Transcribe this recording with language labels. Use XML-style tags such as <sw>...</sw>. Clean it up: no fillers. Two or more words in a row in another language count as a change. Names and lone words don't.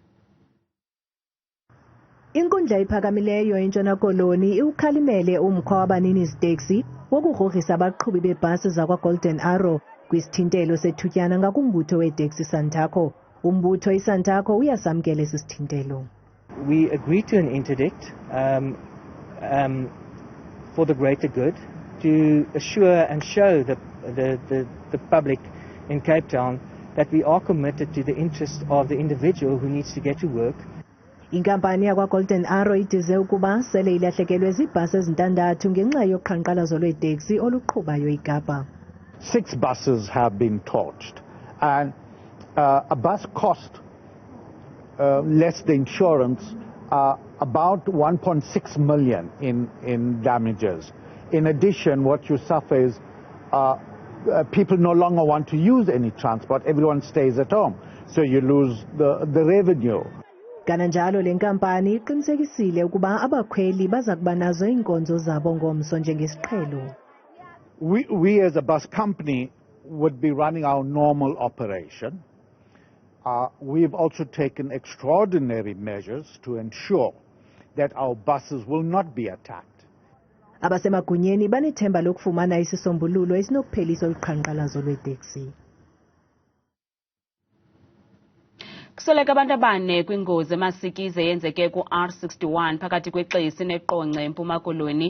<xh>Inkundla ephakamileyo eNtshona Koloni iwukhalimele umkhwa wabanini ziteksi wokugrogrisa abaqhubi beebhasi zakwa-Golden Arrow kwisithintelo sethutyana ngakumbutho weteksi Santaco. Umbutho iSantaco uyasamkela esi sithintelo.</xh> <en>We agreed to an interdict for the greater good to assure and show the public in Cape Town that we are committed to the interest of the individual who needs to get to work.</en> <xh>Inkampani yakwa-Golden Arrow idize ukuba sele ilahlekelwe ziibhasi ezintandathu ngenxa yoqhankqalazo lweteksi oluqhubayo eKapa.</xh> <en>6 buses have been torched, and a bus cost less the insurance about 1.6 million in damages. In addition, what you suffer is people no longer want to use any transport. Everyone stays at home, so you lose the revenue.</en> <xh>Kananjalo le nkampani iqinisekisile ukuba abakhweli baza kuba nazo iinkonzo zabo ngomso njengesiqhelo.</xh> <en>We as a bus company would be running our normal operation. We've also taken extraordinary measures to ensure that our buses will not be attacked.</en> <xh>Abasemagunyeni banethemba lokufumana isisombululo esinokuphelisa uqhankqalazo lweteksi. Kusoleka abantu abane kwingozi emasikizi eyenzeke ku-R61 phakathi kweXesi neqonce eMpuma Koloni.</xh>